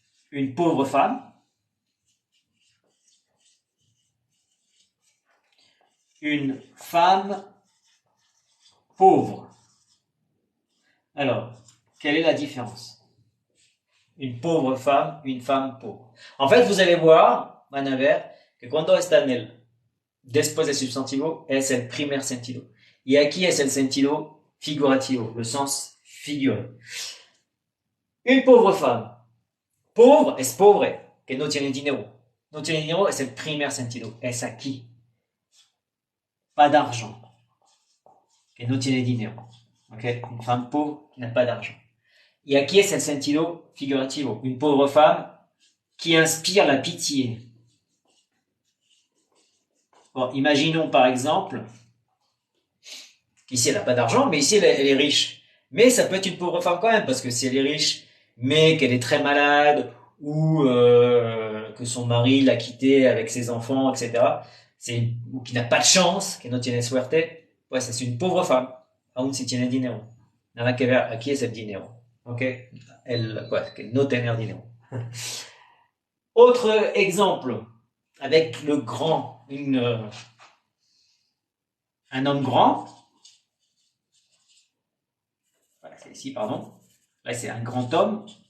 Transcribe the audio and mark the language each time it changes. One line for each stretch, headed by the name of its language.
French: Une pauvre femme, une femme pauvre. Alors, quelle est la différence? Une pauvre femme, une femme pauvre. En fait, vous allez voir,
Spanish: van a ver, que cuando está en el después del substantivo es el primer sentido. Y aquí es el sentido figurativo,
French: le sens figuré.
Spanish: Une pauvre femme. Pauvre es pobre, que no tiene dinero. No tiene dinero es el primer sentido, es aquí.
French: Pas d'argent,
Spanish: que no tiene dinero. Okay?
French: Une femme pauvre qui n'a pas d'argent.
Spanish: Y aquí es el sentido figurativo,
French: une pauvre femme qui inspire la pitié. Bon, imaginons par exemple, ici elle n'a pas d'argent, mais ici elle est riche. Mais ça peut être une pauvre femme quand même, parce que si elle est riche, mais qu'elle est très malade, ou que son mari l'a quittée avec ses enfants, etc., ou qui n'a pas de chance,
Spanish: que no tiene suerte, pues
French: c'est une pauvre femme,
Spanish: aún si tiene dinero. Nada que ver, aquí es el dinero. Ok? Pues, que no tener dinero.
French: Autre exemple, avec le grand, un homme grand. Voilà, c'est ici, pardon. Là, c'est un grand homme.